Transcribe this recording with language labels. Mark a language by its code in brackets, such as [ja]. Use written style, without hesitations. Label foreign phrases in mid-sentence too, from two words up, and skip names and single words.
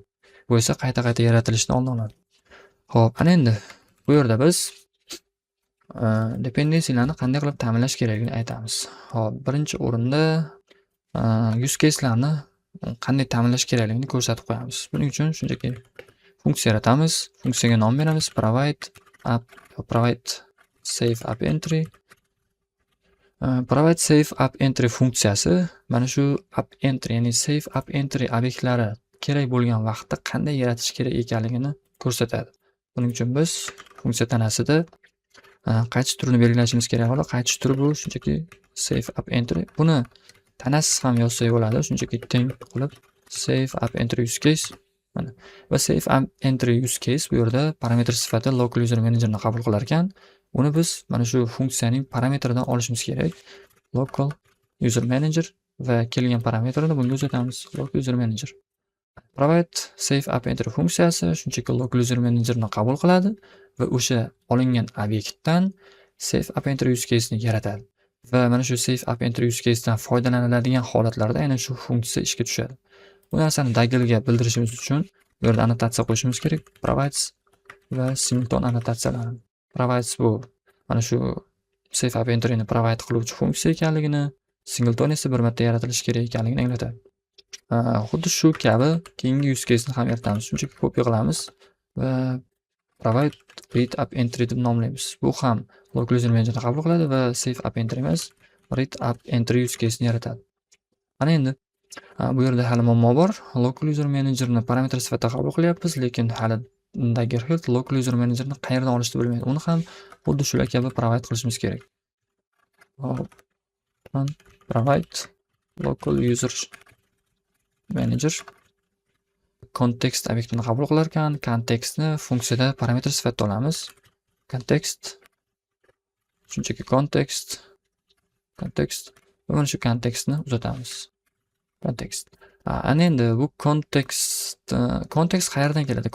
[uz] Bu esa qayta yaratilishni oldini oladi. Xo'p, ana endi bu yerda biz dependencylarni qanday qilib ta'minlash kerakligini aytamiz. Xo'p, birinchi o'rinda [en] use case'larni [uz] qanday ta'minlash kerakligini ko'rsatib qo'yamiz. Buning uchun shunchaki funksiya yaratamiz. Funksiyaga nom beramiz [en] provide save app entry. Provide save app entry [uz] funksiyasi mana shu [en] app entry, [uz] ya'ni [en] save app entry [uz] obyektlari kerak bo'lgan vaqtda qanday yaratish kerak ekanligini ko'rsatadi. Buning uchun biz funksiya tanasida qaytish turini belgilashimiz kerak. Qaytish turi bu shunchaki [en] save app entry. [uz] Buni tanasiz ham yozsak bo'ladi. [en] Shunchaki teng qilib save app entry use case. [uz] Mana va [en] save app entry use case [uz] bu yerda parametr sifatida [en] local user managerni [uz] qabul qilar ekan, uni biz mana shu funksiyaning parametridan olishimiz kerak. [en] Local user manager [uz] va kelgan parametrni bunga uzatamiz. [en] Local user manager. Provide save app entry [uz] funksiyasi shunchaki [en] local user managerni [uz] qabul qiladi va o'sha olingan obyektdan [en] save app entry use case [uz] ni yaratadi. Va mana shu [en] save app entry use case [uz] dan foydalaniladigan holatlarda aynan shu funksiya ishga tushadi. Bu narsani Daggerga bildirishimiz uchun bu yerda annotatsiya qo'yishimiz kerak. Provides va singleton annotatsiyalari. Provides bu mana shu [en] save app entryni [uz] provide qiluvchi funksiya ekanligini, singleton esa bir marta yaratilishi kerak ekanligini anglatadi. Xuddi shu kabi keyingi [en] use case [uz] ni ham yaratamiz. Shunchaki copy qilamiz va [en] provide read app entry [uz] deb nomlaymiz. Bu ham [en] local user managerni [uz] qabul qiladi va [en] save app entry [uz] emas, [en] read app entry use case [uz] ni yaratadi. Ana endi bu yerda hali muammo bor. [en] Local user managerni [uz] parametr sifatida qabul qilyapmiz, lekin hali [en] Dagger Hilt local user managerni [uz] qayerdan olishni bilmaydi. Uni ham xuddi shular kabi provide qilishimiz kerak. Hop. [en] Provide local user manager [uz] context obyektini qabul qilar ekan, context-ni funksiyada parametr sifatida olamiz. Context shunchaki context va mana shu context-ni uzatamiz. Context. Ana endi bu context qayerdan keladi?